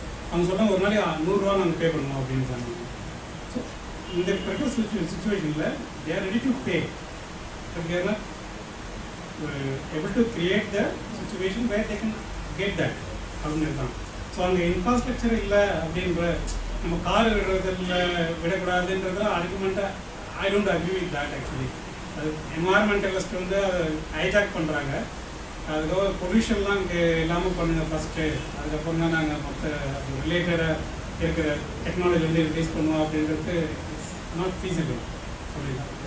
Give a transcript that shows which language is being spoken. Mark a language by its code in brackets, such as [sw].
[ta] அவங்க சொன்னாங்க ஒரு நாளைக்கு 100 ரூபா நாங்கள் பே பண்ணணும் அப்படின்னு சொன்னாங்க. ஸோ இந்த ப்ரெஷர் சுச்சுவேஷனில் [en] they are ready to pay, but they are not able to create the situation where they can get that [ta] அப்படின்னு தான். ஸோ அங்கே இன்ஃப்ராஸ்ட்ரக்சர் இல்லை அப்படின்ற நம்ம car விடக்கூடாதுன்றதுல ஆர்குமெண்ட்டாக [en] I don't agree with that. [ta] Actually அது என்வாயர்மெண்டலிஸ்ட் வந்து அதை ஹைஜாக் பண்ணுறாங்க. அதுக்கப்புறம் பொல்யூஷன்லாம் இங்கே இல்லாமல் பண்ணுங்கள் ஃபஸ்ட்டு, அதுக்கப்புறம் தான் நாங்கள் மற்ற ரிலேட்டடாக இருக்கிற டெக்னாலஜி வந்து ரிலீஸ் பண்ணுவோம் அப்படின்றது [en] not feasible [ta] அப்படின்னா.